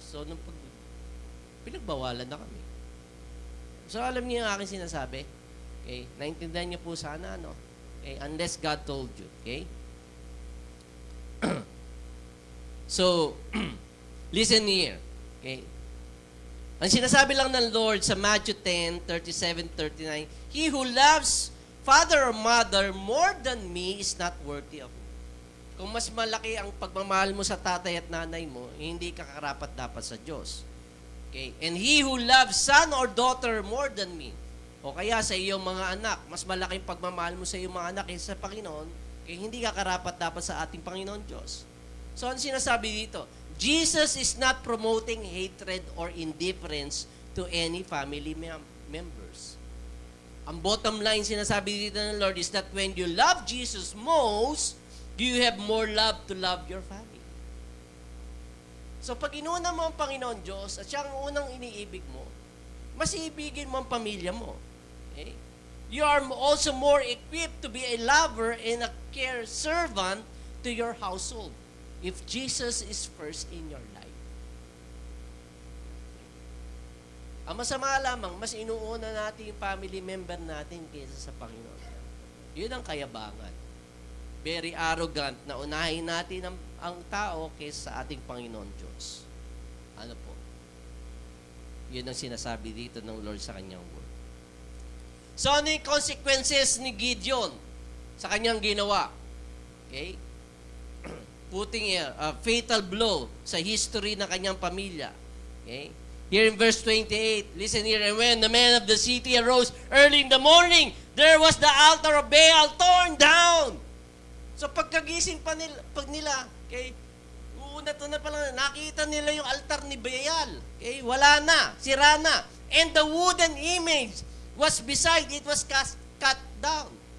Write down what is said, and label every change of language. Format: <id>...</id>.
<tl>So nung pinagbawalan na kami. So alam niyo ang aking sinasabi? Okay? Naintindihan niyo po sana, Okay?</tl> <en>Unless God told you, okay? So listen here. Okay?</en> <tl>Ang sinasabi lang ng Lord sa</tl> <en>Matthew 10, 37-39, he who loves father or mother more than me is not worthy of me.</en> <tl>Kung mas malaki ang pagmamahal mo sa tatay at nanay mo, hindi ka karapat-dapat sa Diyos. Okay?</tl> <en>And he who loves son or daughter more than me,</en> <tl>o kaya sa iyong mga anak, mas malaki ang pagmamahal mo sa iyong mga anak kaysa sa Panginoon, kaya hindi ka karapat-dapat sa ating Panginoon Diyos. So, ano sinasabi dito?</tl> <en>Jesus is not promoting hatred or indifference to any family members.</en> <tl>Ang bottom line sinasabi dito ng Lord</tl> <en>is that when you love Jesus most, you have more love to love your family.</en> <tl>So pag inuna mo ang Panginoon Diyos at siya ang unang iniibig mo, mas iibigin mo ang pamilya mo.</tl> <en>Okay? You are also more equipped to be a lover and a care servant to your household if Jesus is first in your life.</en> <tl>Ang masama lamang, mas inuuna natin yung family member natin kaysa sa Panginoon. Yun ang kayabangan.</tl> <en>Very arrogant</en> <tl>na unahin natin ang tao kaysa sa ating Panginoon Diyos. Ano po? Yun ang sinasabi dito ng Lord sa kanyang word. So, ano yung consequences ni Gideon sa kanyang ginawa? Okay?</tl> <en>putting a fatal blow sa history</en> <tl>ng kanyang pamilya.</tl> <en>Okay? Here in verse 28, listen here, and when the men of the city arose early in the morning, there was the altar of Baal torn down.</en> <tl>So pagkagising pa nila, okay, una-una pa lang, nakita nila yung altar ni Baal.</tl> <en>Okay,</en> <tl>wala na, sira na.</tl> <en>And the wooden image was beside, it was cut down.</en>